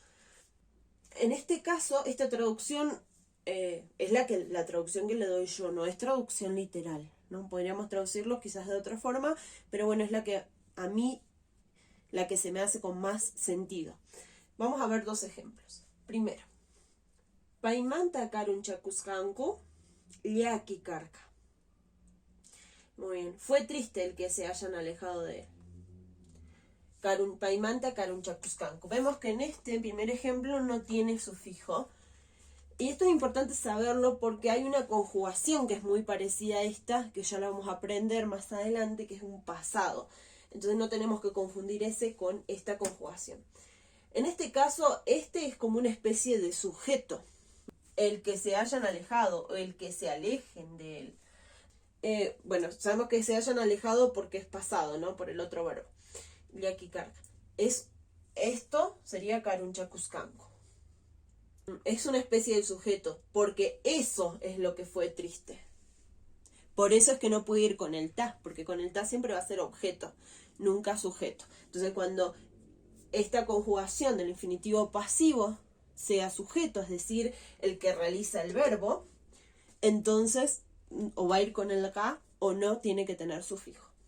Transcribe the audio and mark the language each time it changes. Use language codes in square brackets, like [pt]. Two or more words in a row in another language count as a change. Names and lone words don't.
[es] En este caso, esta traducción es la traducción que le doy yo, no es traducción literal, ¿no? Podríamos traducirlo quizás de otra forma, pero bueno, es la que a mí, la que se me hace con más sentido. Vamos a ver dos ejemplos. Primero, [qu] Paimanta karunchakuskanku liaki karka. [es] Muy bien, fue triste el que se hayan alejado de él. [qu] Paimanta karunchakuskanku. [es] Vemos que en este primer ejemplo no tiene sufijo. Y esto es importante saberlo porque hay una conjugación que es muy parecida a esta, que ya la vamos a aprender más adelante, que es un pasado. Entonces no tenemos que confundir ese con esta conjugación. En este caso, es como una especie de sujeto. El que se hayan alejado o el que se alejen de él. Bueno, sabemos que se hayan alejado porque es pasado, ¿no? Por el otro verbo. [qu] Liaki karka. [es] Esto sería karunchakuskanku. Es una especie de sujeto, porque eso es lo que fue triste. Por eso es que no puede ir con el ta, porque con el ta siempre va a ser objeto, nunca sujeto. Entonces cuando esta conjugación del infinitivo pasivo sea sujeto, es decir, el que realiza el verbo, entonces o va a ir con el ka o no tiene que tener sufijo.